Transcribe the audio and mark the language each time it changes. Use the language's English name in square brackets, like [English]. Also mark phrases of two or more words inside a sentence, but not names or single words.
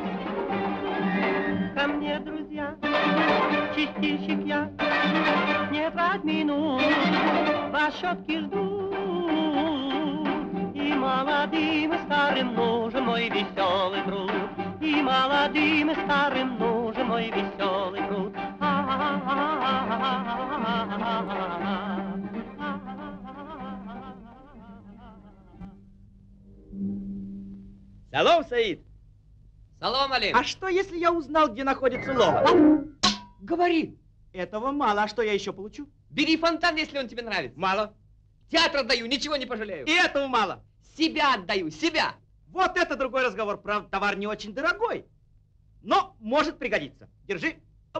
[Russian] Ко мне, друзья, чистильщик я, не 5 минут, вас щетки жду. И молодым, и старым нужен мой веселый труд. И молодым, и старым нужен мой веселый труд. [Tajik] Салом, Саид. Салом, алейкум. [Russian] А что, если я узнал, где находится Лола? Говори. Этого мало, а что я еще получу? Бери фонтан, если он тебе нравится. Мало. Театр отдаю, ничего не пожалею. И этого мало. Себя отдаю, себя. Вот это другой разговор. Правда, товар не очень дорогой. Но может пригодиться. Держи. Оп.